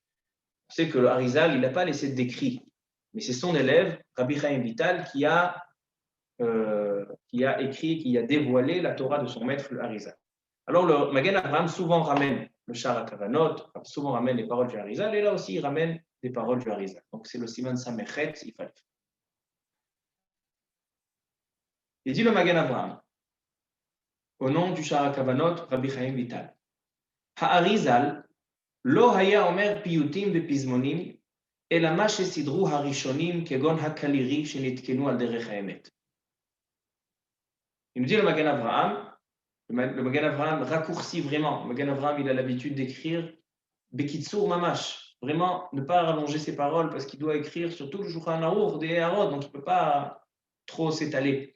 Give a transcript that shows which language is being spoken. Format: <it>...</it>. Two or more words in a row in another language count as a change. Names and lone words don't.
<fr>On sait que le Harizal, il n'a pas laissé d'écrit, mais c'est son élève, Rabbi Chaim Vital, qui a écrit, qui a dévoilé la Torah de son maître, le Harizal. Alors, le Magen Avraham souvent ramène le Shara Kavanot, souvent ramène les paroles du Harizal, et là aussi, il ramène des paroles du Harizal. Donc, c'est le</fr> <he>סימן ס"ח,</he> <fr>il fallait. Il dit le Magen Avraham, au nom du Shara Kavanot, Rabbi Chaim Vital.</fr> <he>האריז"ל, לא היה אומר פיוטים ופזמונים, אלא מה שסידרו הראשונים כגון הקלירי שנתקנו על דרך האמת.</he> <fr>Il nous dit le Magen Avraham, le Magen Avraham raccourcit vraiment. Le Magen Avraham, il a l'habitude d'écrire</fr> <he>בקיצור ממש,</he> <fr>vraiment ne pas rallonger ses paroles parce qu'il doit écrire surtout le Shulchan Aruch des Harod, donc il ne peut pas trop s'étaler.</fr>